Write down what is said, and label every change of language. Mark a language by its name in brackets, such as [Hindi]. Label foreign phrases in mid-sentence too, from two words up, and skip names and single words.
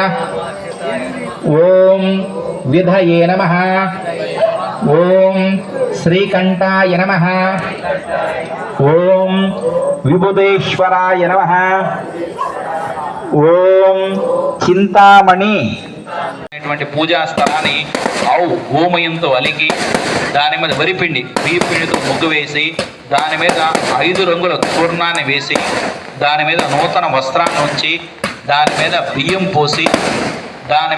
[Sanskrit] ओम विधये नमः. ओम श्रीकंठाय नमः. ओम विबुधेश्वराय नमः. ओम चिंतामणि [Telugu] పూజా స్థలాన్ని గోమయంతో అలికి దాని మీద వరిపిండి బియ్యపిండితో ముగ్గు వేసి దాని మీద 5 రంగుల చూర్ణాన్ని వేసి దాని మీద నూతన వస్త్రాన్ని ఉంచి దాని మీద బియ్యం పోసి దాని